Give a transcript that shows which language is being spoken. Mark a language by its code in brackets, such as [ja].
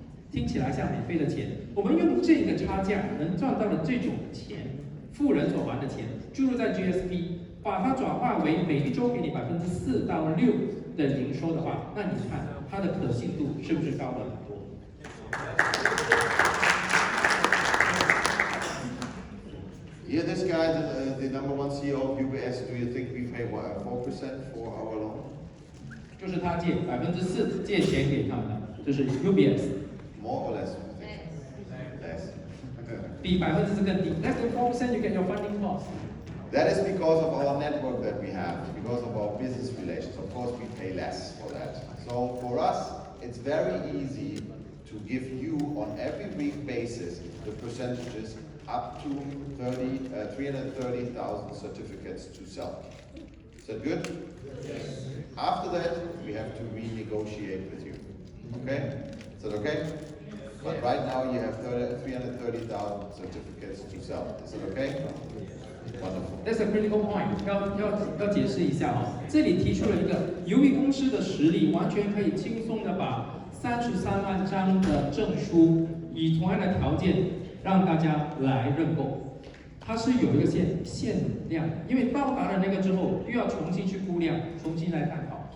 [zh] 听起来像免费的钱，我们用这个差价能赚到的这种钱，富人所还的钱，注入在 GSP。把它转化为每一周给你4%到6%的营收的话，那你看它的可信度是不是高了很多？ [en] Yeah, this guy, the number one CEO of UBS, do you think we pay what, 4% for our loan? [zh] 就是他借4%借钱给他们的，这是 UBS。 [en] More or less? Less. 比4%更低，less than 4% you get your funding cost。 That is because of our network that we have, because of our business relations. Of course, we pay less for that. So for us, it's very easy to give you on every week basis the percentages up to 330,000 certificates to sell. Is that good? Yes. After that, we have to renegotiate with you. Okay? Is that okay? But right now you have 330,000 certificates to sell. Is that okay? [zh] That's a critical point，要解释一下哦。这里提出了一个，由于公司的实力完全可以轻松的把 33万张的证书，以同样的条件让大家来认购。它是有一个限量，因为到达了那个之后，又要重新去估量，重新来探讨。